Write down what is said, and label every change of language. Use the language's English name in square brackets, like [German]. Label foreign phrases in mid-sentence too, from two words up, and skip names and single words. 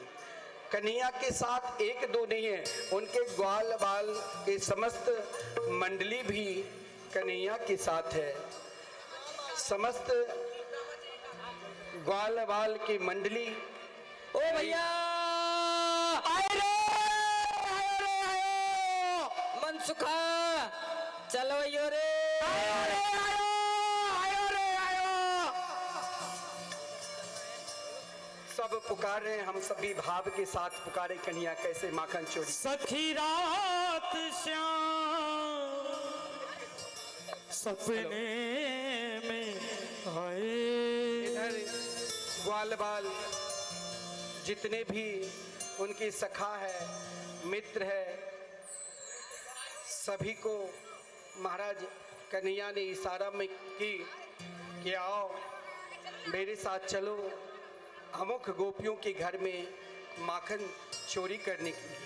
[Hindi] कन्हैया के साथ एक दो नहीं है, उनके ग्वाल बाल के समस्त मंडली भी कन्हैया के साथ है। समस्त ग्वाल बाल की मंडली, ओ भैया सुखा चलो यो रे, आयो रे आयो रे आयो। सब पुकार रहे हैं, हम सभी भाव के साथ पुकारे, कन्हैया कैसे माखन चोरी। सखी रात श्याम सपने में आए। इधर ग्वाल बाल जितने भी उनकी सखा है, मित्र है, सभी को महाराज कन्हैया ने इशारा में की कि आओ मेरे साथ चलो अमुक गोपियों के घर में माखन चोरी करने के लिए।